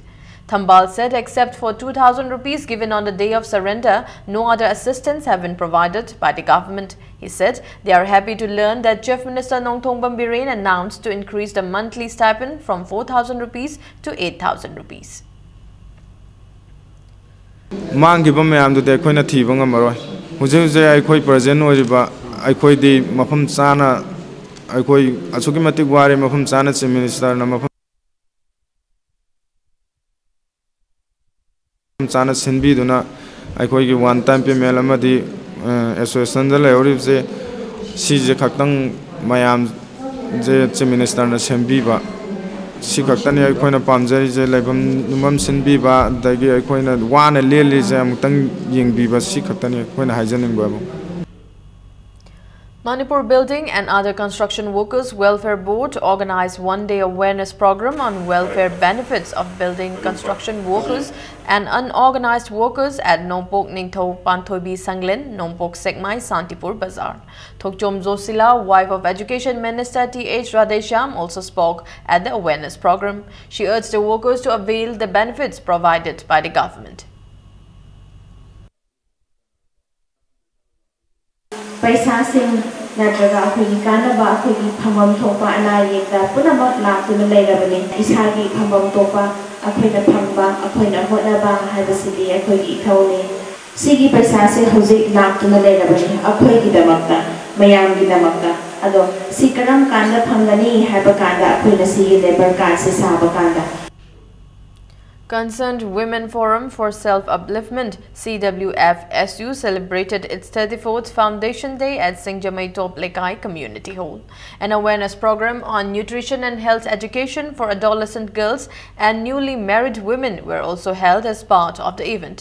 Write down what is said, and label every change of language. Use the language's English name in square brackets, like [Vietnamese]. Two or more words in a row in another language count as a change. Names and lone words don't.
[English] Thambal said except for 2,000 rupees given on the day of surrender, no other assistance have been provided by the government. He said they are happy to learn that Chief Minister Nongthongban Biren announced to increase the monthly stipend from 4,000 rupees to 8,000 rupees. [Manipuri] Mangiba mayamdu de koina thiba ngamaroi huje huje aikoi present oiba aikoi di mafam chana aikoi asuki matik ware mafam chana [English] chief minister [Manipuri] na mafam chana sinbi duna aikoi gi [English] one time payment [Manipuri] amadi association da leori je si je khaktang mayam je [English] chief minister [Manipuri] na sembi ba si khaktani aikoina pamjari je laibam numam sinbi ba dagi aikoina wana leli je amtang yingbi ba si khaktani aikoina haijaning ba [English] Manipur Building and Other Construction Workers Welfare Board organized one-day awareness program on welfare benefits of building construction workers and unorganized workers at Nompok Ningtho Panthoibi Sanglen, Nompok Sekmai, Santipur Bazaar. Thokchom Zosila, wife of Education Minister T.H. Radhesham, also spoke at the awareness program. She urged the workers to avail the benefits provided by the government. [Manipuri] Paisasing natraga akhoi kanaba akhoi phamam thopa ana yekda punamak laktuna leirabani isagi phamam topa akhoi na phamba akhoi na honaba haibasidi akhoi gi thauni sigi paisase hoji laktuna leirabani akhoi gi damakta mayam gi damakta ado sikaram kanda phangani haiba kanda akhoi na sigi [English] labor card [Manipuri] se saba kanda. [English] Concerned Women Forum for Self-Upliftment CWF-SU celebrated its 34th Foundation Day at Singjamai Top Lekai Community Hall. An awareness program on nutrition and health education for adolescent girls and newly married women were also held as part of the event.